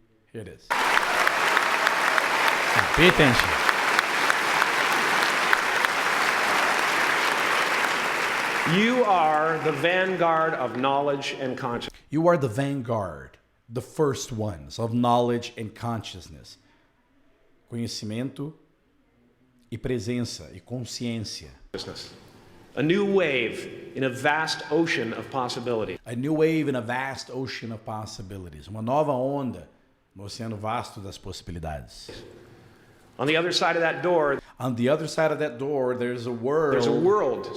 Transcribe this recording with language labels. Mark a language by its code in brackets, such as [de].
[en] Here it is. Now, pay attention. You are the vanguard of knowledge and consciousness. You are the vanguard, the first ones of knowledge and consciousness. [pt] Conhecimento e presença e consciência. [en] A new wave in a vast ocean of possibilities. A new wave in a vast ocean of possibilities. [pt] Uma nova onda no oceano vasto das possibilidades. [en] On the other side of that door, On the other side of that door, there's a world